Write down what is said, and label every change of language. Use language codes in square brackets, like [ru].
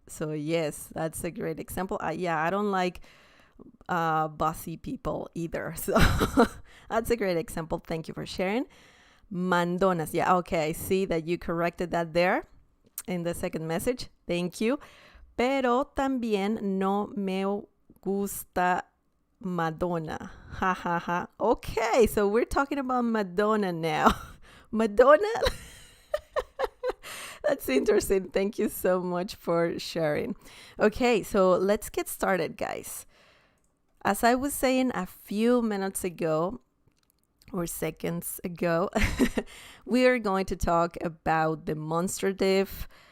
[en] So yes, that's a great example. I don't like bossy people either. So that's a great example. Thank you for sharing. Mandonas. Yeah, okay. I see that you corrected that there in the second message. Thank you. [es] Pero también no me gusta Madonna. Ha ha ha. [en] Okay, so we're talking about Madonna now. Madonna? That's interesting. Thank you so much for sharing. Okay, so let's get started, guys. As I was saying a few minutes ago, or seconds ago, we are going to talk about demonstrative